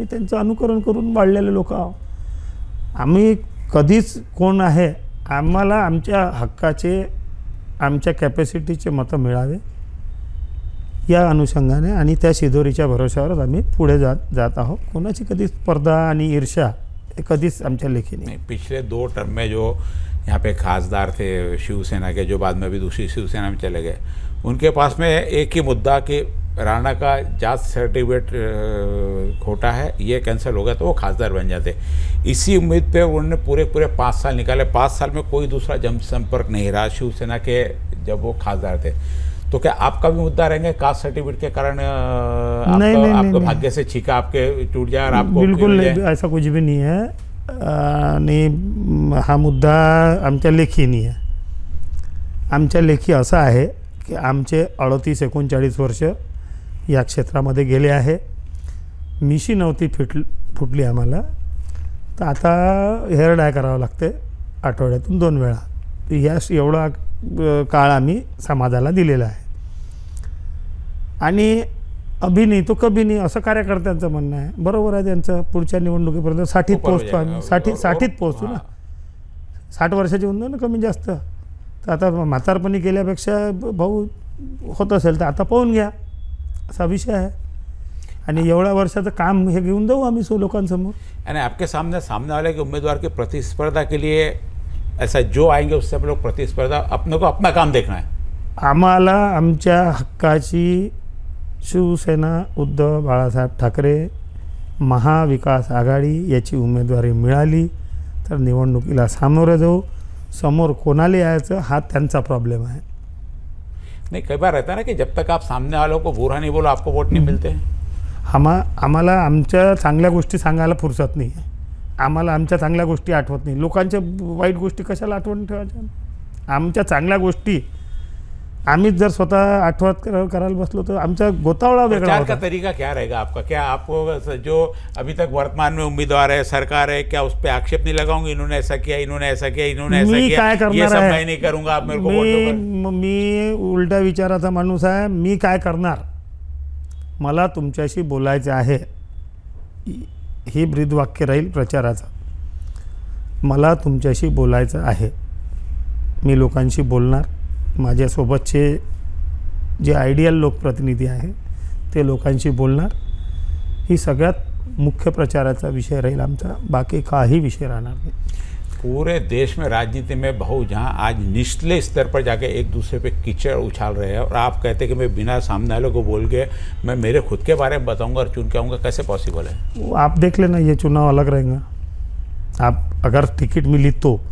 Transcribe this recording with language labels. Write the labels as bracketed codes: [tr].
[mr] आम्ही त्यांचं अनुकरण करून वाढलेले लोक आहोत. आम्ही कधीच कोण आहे, आम्हाला आमच्या हक्काचे, आमच्या कॅपॅसिटीचे मतं मिळावे या अनुषंगाने आणि त्या शिदोरीच्या भरोश्यावरच आम्ही पुढे जात आहोत. कोणाची कधी स्पर्धा आणि ईर्ष्या हे कधीच आमच्या लेखी नाही. [hi] पिछले 2 टर्म में जो यहाँ पे खासदार थे शिवसेना के, जो बाद में भी दूसरी शिवसेना में चले गए, उनके पास में एक ही मुद्दा कि राणा का जात सर्टिफिकेट खोटा है, ये कैंसिल हो गया तो वो खासदार बन जाते. इसी उम्मीद पे उन्होंने पूरे 5 साल निकाले. 5 साल में कोई दूसरा जनसंपर्क नहीं रहा शिवसेना के जब वो खासदार थे. तो क्या आपका भी मुद्दा रहेंगे कास्ट सर्टिफिकेट के कारण आपको भाग्य से छीका आपके टूट जाए और आपको? बिल्कुल नहीं, ऐसा कुछ भी नहीं है. [mr] आणि हा मुद्दा आमच्या लेखी नाही आहे. आमच्या लेखी असा आहे की आमचे 38-39 वर्ष या क्षेत्रामध्ये गेले आहे. मिशी नव्हती फुटली आम्हाला, तर आता हेअर डाय करावं लागते आठवड्यातून 2 वेळा. एवढा काळ आम्ही समाजाला दिलेला आहे. आणि [hi] अभी नाही तो कभी नाही [mr] असं कार्यकर्त्यांचं म्हणणं आहे. बरोबर आहे त्यांचं. पुढच्या निवडणुकीपर्यंत 60त पोहोचतो आम्ही. 60त पोहोचू ना. 60 वर्षाची होऊन ना कमी जास्त. तर आता म्हातारपणी केल्यापेक्षा भाऊ होत असेल तर आता पाहून घ्या असा विषय आहे. आणि एवढ्या वर्षाचं काम हे घेऊन जाऊ आम्ही लोकांसमोर. [hi] आणि आपके सामने वाले के उम्मीदवार की प्रतिस्पर्धा के लिए ऐसा जो आएंगे उससे आप लोग प्रतिस्पर्धा, अपने को अपना काम देखना है. [mr] आम्हाला आमच्या हक्काची शिवसेना उद्धव बाळासाहेब ठाकरे महाविकास आघाडी याची उमेदवारी मिळाली तर निवडणुकीला सामोरं जाऊ. समोर कोणाला यायचं हा त्यांचा प्रॉब्लेम आहे. [hi] नहीं, कई बार रहता है ना कि जब तक आप सामने वालों को बुरा नहीं बोलो आपको वोट नहीं मिलते. [mr] आम्हाला आमच्या चांगल्या गोष्टी सांगायला फुरसत नाही आहे. आम्हाला आमच्या चांगल्या गोष्टी आठवत नाही. लोकांच्या वाईट गोष्टी कशाला आठवण ठेवायच्या? आमच्या चांगल्या गोष्टी आम्हीच जर स्वतः आठवत करायला बसलो तो आमचा गोतावळा वेगळा होता. [hi] का तरीका क्या रहेगा आपका? क्या आपको जो अभी तक वर्तमान में उम्मीदवार है, सरकार है, क्या उस पर आक्षेप नहीं लगाऊंगे इन्होंने ऐसा किया, इन्होंने ऐसा किया, इन्होंने ऐसा किया, ये सब मैं नहीं करूंगा, आप मेरे को वोट दो? [mr] मी उलटा विचाराचा माणूस आहे. मी काय करणार? मला तुमच्याशी बोलायचं आहे. ही ब्रीदवाक्य राहील प्रचाराचं. मला तुमच्याशी बोलायचं आहे. मी लोकांशी बोलणार. माझ्यासोबतचे जे आयडियल लोकप्रतिनिधी आहे ते लोकांशी बोलणार. ही सगळ्यात मुख्य प्रचाराचा विषय राहील आमचा. बाकी काही विषय राहणार नाही. [hi] पूरे देश में राजनीति में बहु जहां आज निचले स्तर पर जाके एक दूसरे पे कीचड़ उछाल रहे हैं और आप कहते हैं कि मैं बिना सामने वाले को बोल के मैं मेरे खुद के बारे में बताऊंगा और चुन के आऊँगा, कैसे पॉसिबल है? वो आप देख लेना, ये चुनाव अलग रहेगा। आप अगर टिकट मिली तो